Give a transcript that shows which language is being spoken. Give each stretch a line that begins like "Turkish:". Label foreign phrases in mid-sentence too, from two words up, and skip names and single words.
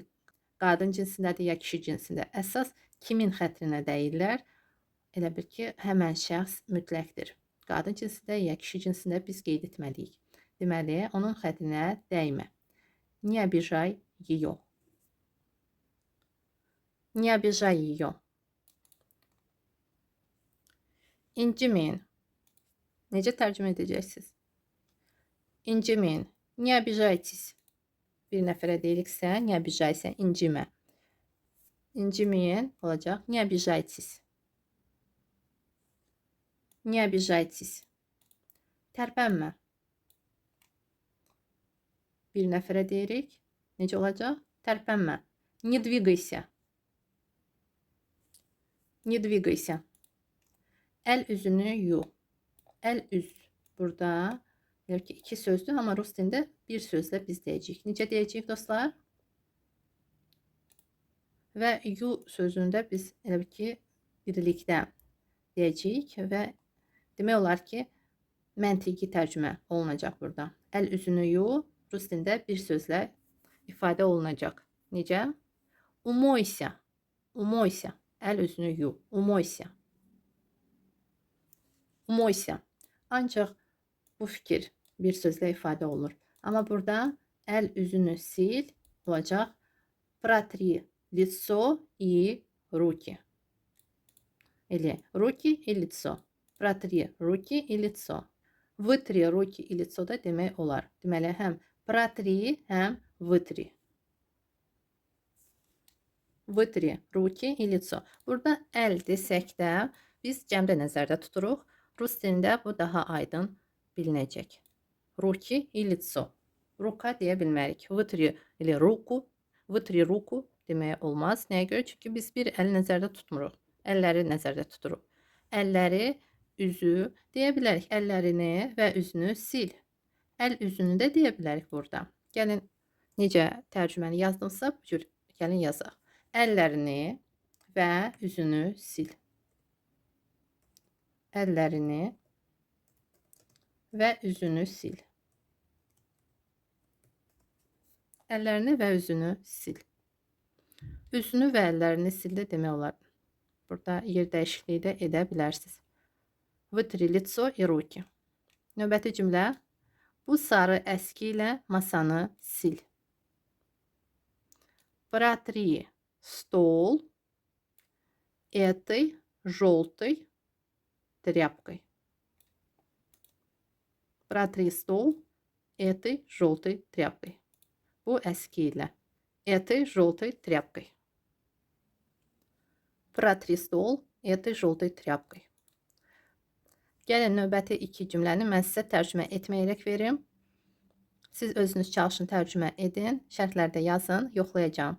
Azerbaijani: Qadın cinsindədir ya kişi cinsində. Əsas kimin xətrinə dəyirlər? Elə bil ki, həmən şəxs mütləqdir. Qadın cinsində ya kişi cinsində biz qeyd etməliyik. Deməli, onun xətrinə dəymə.
Russian: Не обижай ее. Не обижай ее.
Azerbaijani: İnciməyin. Necə tərcümə edəcəksiniz? İnciməyin.
Russian: Не обижайтесь.
Azerbaijani: Bir nəfərə deyiriksə,
Russian: не обижайся,
Azerbaijani: incimə. İnciməyin olacaq.
Russian: Не обижайтесь. Не обижайтесь.
Azerbaijani: Tərpənmə. Bir nəfərə deyirik. Necə olacaq? Tərpənmə.
Russian: Не двигайся. Не двигайся.
Azerbaijani: Əl üzünü yu. Əl üz. Burada deyək ki, iki sözdür, amma rus dilində bir sözlə biz deyəcəyik. Necə deyəcəyik dostlar? Və yu sözündə biz elə bil ki, birlikdə deyəcəyik və demək olar ki, məntiqi tərcümə olunacaq burada. Əl üzünü yu, rus dilində bir sözlə ifadə olunacaq. Necə?
Russian: Умойся. Умойся.
Azerbaijani: Əl üzünü yu.
Russian: Умойся. Умойся.
Azerbaijani: Ancaq bu fikir bir sözlə ifadə olunur. Amma burada əl üzünü sil olacaq.
Russian: Протри лицо и руки. Или руки и лицо. Протри руки и лицо. Вытри руки и лицо
Azerbaijani: da demək olar. Deməli, həm
Russian: протри, həm вытри. Вытри руки и лицо.
Azerbaijani: Burada əl desək də biz cəmdə nəzərdə tuturuq. Rus dilində bu daha aydın bilinəcək.
Russian: Ruki и лицо.
Azerbaijani: Ruka deyə bilmərik.
Russian: Вытри или руку. Вытри руку
Azerbaijani: demək olmaz. Nəyə görə? Çünki biz bir əli nəzərdə tutmuruq. Əlləri nəzərdə tuturuq. Əlləri, üzü deyə bilərik. Əllərini və üzünü sil. Əl üzünü də deyə bilərik burada. Gəlin Necə tərcüməni yazdımsa, bu cür gəlin yazaq. Əllərini və üzünü sil. Əllərini və üzünü sil. Əllərini və üzünü sil. Üzünü və əllərini sil də demək olar. Burada yer dəyişikliyi də edə bilərsiniz.
Russian: Вытри лицо и руки.
Azerbaijani: Növbəti cümlə. Bu sarı əski ilə masanı sil.
Russian: Протри стол этой желтой тряпкой. Протри стол этой желтой тряпкой.
Azerbaijani: Bu əski ilə.
Russian: Этой желтой тряпкой. Протри стол этой желтой тряпкой.
Azerbaijani: Gəlin növbəti iki cümləni mən sizə tərcümə etməyərək verim. Siz özünüz çalışın, tərcümə edin, şərhlərdə yazın, yoxlayacağım.